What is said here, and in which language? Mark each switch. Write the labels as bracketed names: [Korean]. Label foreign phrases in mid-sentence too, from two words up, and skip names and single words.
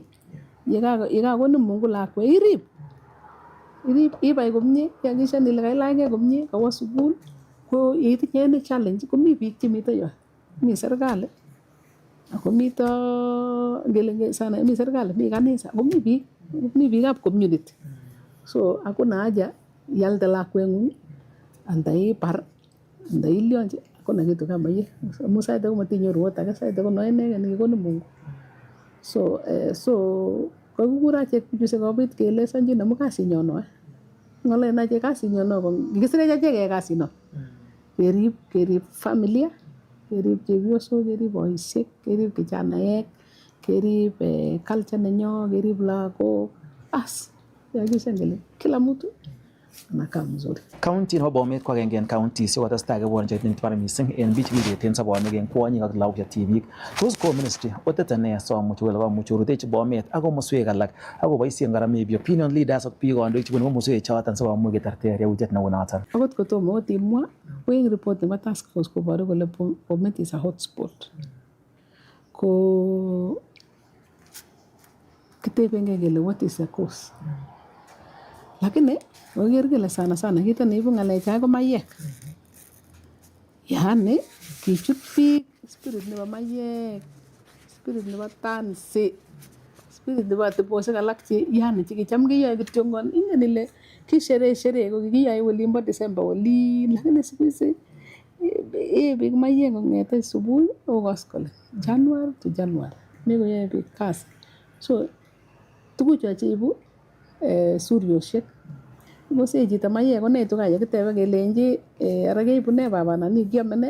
[Kalenjin] Yekakonin Mungu lakwe irib. Ibai komie, yakishan ile kailachgei komie, kawo sukul, ko yeitinye ne challenge komi biik chemito yo. Mi serikali, ako mito ngele sana mi serikali, mi kanisa, komi biikab community. [Swahili] So hakuna haja [Kalenjin] ialde lakwengung anda ibar, anda ilionji, [Swahili] hakuna kitu kama hiyo. [Kalenjin] Amu sait age matinyoru ruot age, sait age no inege nekikonin Mungu. So kakikura achek bichu sikobit keelezanjin amu kasinyo no. Ngalen achek kasinyo no kikisirech achek keyai kasino. Kerib familia, kerib chepyosok, kerib boisiek, kerib kijanaek, kerib culture nenyo, kerib lagok. [Swahili] As [Kalenjin] yakishan kele [Swahili] kila mtu anakaa mzuri. [Kalenjin] County nebo Bomet ko agenge en counties chekotestai kebwonjin netibar mising en biik chekibeten sobonwek en kwonyik ak lagok che tibik. Tos ko ministry otete ne somuch wele komuch korutechi Bomet ak komoswek alak ak koboisien kora maybe [English] opinion leaders [Kalenjin] ak biik kandoik chebunu komoswek choton sikomuch keterter yautiet neu noton. Akot kotomo ot imwa ko en report nebo task force koboru kole Bomet [English] is a hotspot. [Kalenjin] Ko kitebenge kele [English] what is the cause? [Kalenjin] Lakini oker kele sana kito neibu ng'alechak ko mayek. Yani kichut biik spirit nebo mayek, spirit nebo tansi, spirit nebo atebosiek alak che yani chekicham keyoe kityongon. Ingen ile kisherehe ko kikiyoe olimbo December olin, [Swahili] lakini siku hizi [Kalenjin] biik mayek kong'ete subui akoi koskoleng, January to January mekoyoe biik kazi. So tugucho cheibu suryosiek. Ngose chito mayek konetu kaa yekitebe kelenji ara keibu ne baba nani kiame ne?